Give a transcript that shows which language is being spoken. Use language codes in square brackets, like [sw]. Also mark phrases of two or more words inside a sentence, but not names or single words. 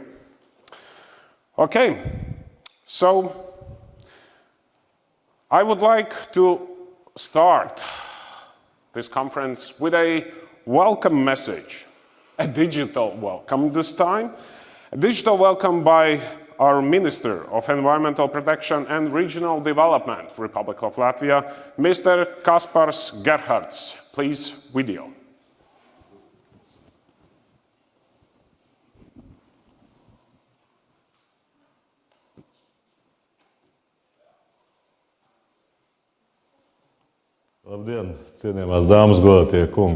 [en] Okay, so I would like to start this conference with a welcome message, a digital welcome this time. A digital welcome by our Minister of Environmental Protection and Regional Development, Republic of Latvia, Mr. Kaspars Gerhards. Please, video. [lv] Labdien, cienījamās dāmas, godātie kungi.